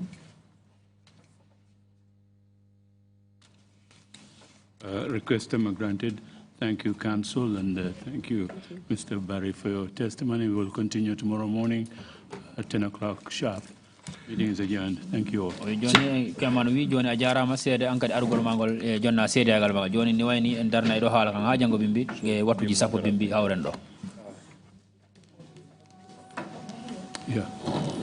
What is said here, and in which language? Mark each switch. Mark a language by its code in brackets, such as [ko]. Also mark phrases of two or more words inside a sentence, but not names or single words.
[en] Request granted. Thank you, Counsel, and thank you, Mr. Barry, for your testimony. We will continue tomorrow morning at 10 o'clock sharp. Meeting is adjourned. Thank you all. [ff] Joni kaman wi joni a jarama seede an kadi argol mangol e jonna seedegal maga joni ni wayni en darna do haala kan ha jango bimbi e wattuji sappo bimbi hawren do. [en] Yeah.